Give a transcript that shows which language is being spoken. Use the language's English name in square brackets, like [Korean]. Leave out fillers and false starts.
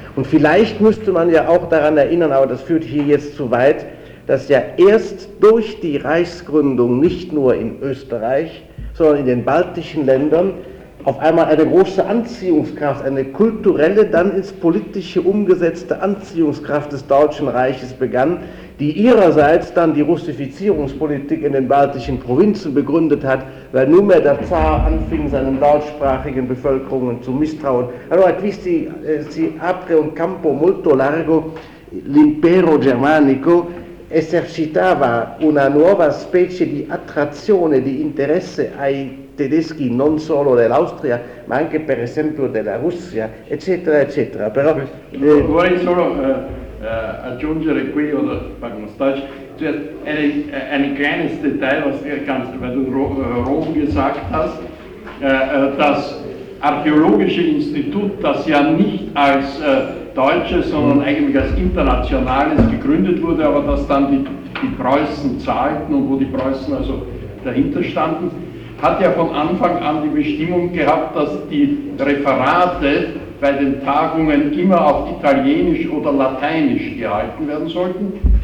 [German] Und vielleicht müsste man ja auch daran erinnern, aber das führt hier jetzt zu weit, dass ja erst durch die Reichsgründung nicht nur in Österreich, sondern in den baltischen Ländern auf einmal eine große Anziehungskraft, eine kulturelle, dann ins politische umgesetzte Anziehungskraft des Deutschen Reiches begann, die ihrerseits dann die Russifizierungspolitik in den baltischen Provinzen begründet hat, weil nunmehr der Zar anfing, seinen deutschsprachigen Bevölkerungen zu misstrauen. [Italian] Allora, qui si apre un campo molto largo, l'impero germanico esercitava una nuova specie di attrazione, di interesse ai tedeschi, non solo dell'Austria, ma anche per esempio della Russia, eccetera, eccetera. Però, vorrei solo aggiungere qui, o per uno stage, cioè, [German] ein kleines Detail, was du ganz, weil du Rom gesagt hast, das archäologische Institut, das ja nicht als deutsches, sondern eigentlich als internationales gegründet wurde, aber das dann die Preußen zahlten und wo die Preußen also dahinter standen, hat ja von Anfang an die Bestimmung gehabt, dass die Referate bei den Tagungen immer auf Italienisch oder Lateinisch gehalten werden sollten.